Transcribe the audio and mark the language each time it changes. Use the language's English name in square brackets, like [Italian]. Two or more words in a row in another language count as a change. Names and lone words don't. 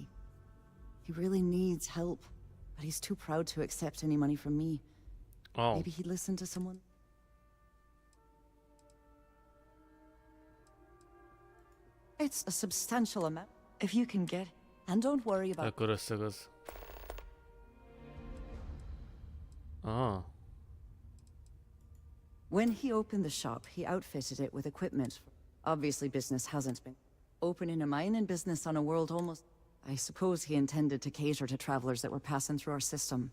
[English] He really needs help, but he's too proud to accept any money from me. Oh. Maybe he'd listen to someone. It's a substantial amount. If you can get it. And don't worry about... [Hungarian] Akkor összeg az. [English] Ah. When he opened the shop, he outfitted it with equipment. Obviously business hasn't been. Opening a mining business on a world almost... I suppose he intended to cater to travelers that were passing through our system.